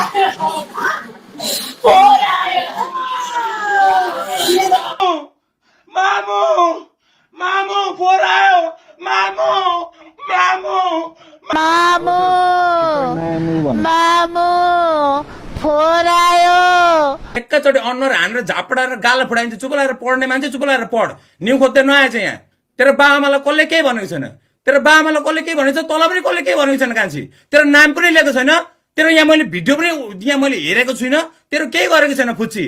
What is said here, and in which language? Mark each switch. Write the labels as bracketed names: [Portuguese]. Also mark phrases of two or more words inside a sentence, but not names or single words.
[Nepali] मामू मामू फोर आयो मामू मामू मामू मामू फोर आयो। एकैचोटि अनुहार हानेर झापडाएर गाला फुटाइन्छ। चुप लागेर पढ्ने मान्छे चुप लागेर पढ। न्यु खोज्दै नआएछ यहाँ। तेरो बाआमालाई कसले केही भनेको छैन। तेरो बाआमालाई कसले केही भनेको छ, तँलाई पनि कसले केही भनेको छैन कान्छी। तेरो नाम पनि लिएको छैन। तेरो यहाँ मैले भिडियो पनि यहाँ मैले हेरेको छुइनँ। तेरो केही गरेको छैन फुच्ची।